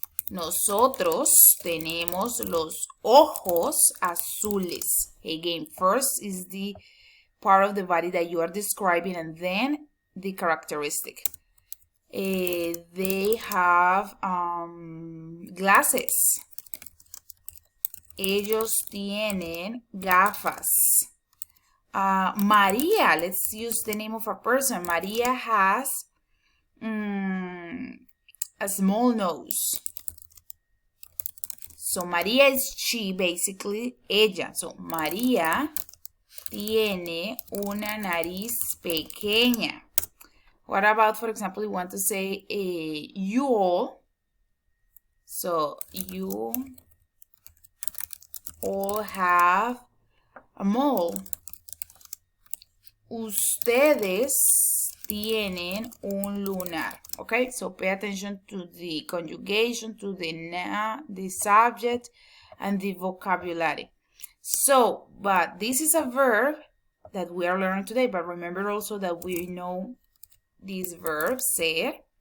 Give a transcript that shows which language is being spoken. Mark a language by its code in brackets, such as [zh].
[es] Nosotros tenemos los ojos azules. [en] Again, first is the part of the body that you are describing and then the characteristic. They have glasses. Ellos tienen gafas. Maria, let's use the name of a person. Maria has a small nose. So Maria is she, basically, ella. [es] So María tiene una nariz pequeña. [en] What about, for example, you want to say you all. So you all have a mole. [es] Ustedes tienen un lunar. [en] Okay, so pay attention to the conjugation, to the subject, and the vocabulary. So, but this is a verb that we are learning today, but remember also that we know this verb, ser.